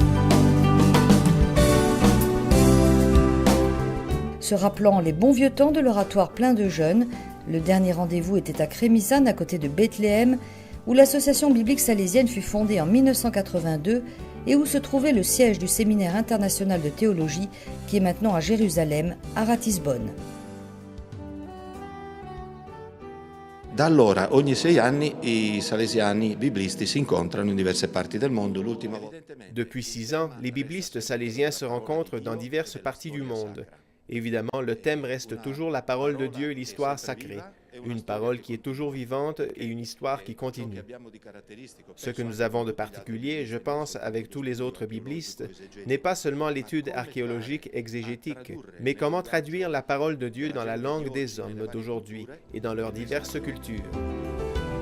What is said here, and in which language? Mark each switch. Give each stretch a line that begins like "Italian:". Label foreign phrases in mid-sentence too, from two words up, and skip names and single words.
French: Se rappelant les bons vieux temps de l'oratoire plein de jeunes, le dernier rendez-vous était à Crémisane, à côté de Bethléem, où l'association biblique salésienne fut fondée en 1982 et où se trouvait le siège du séminaire international de théologie qui est maintenant à Jérusalem, à Ratisbonne.
Italian: Da allora, ogni 6 anni, i salesiani biblisti si incontrano in diverse parti del mondo.
French: Depuis 6 ans, les biblistes salésiens se rencontrent dans diverses parties du monde. Évidemment, le thème reste toujours la parole de Dieu et l'histoire sacrée, une parole qui est toujours vivante et une histoire qui continue. Ce que nous avons de particulier, je pense, avec tous les autres biblistes, n'est pas seulement l'étude archéologique exégétique, mais comment traduire la parole de Dieu dans la langue des hommes d'aujourd'hui et dans leurs diverses cultures.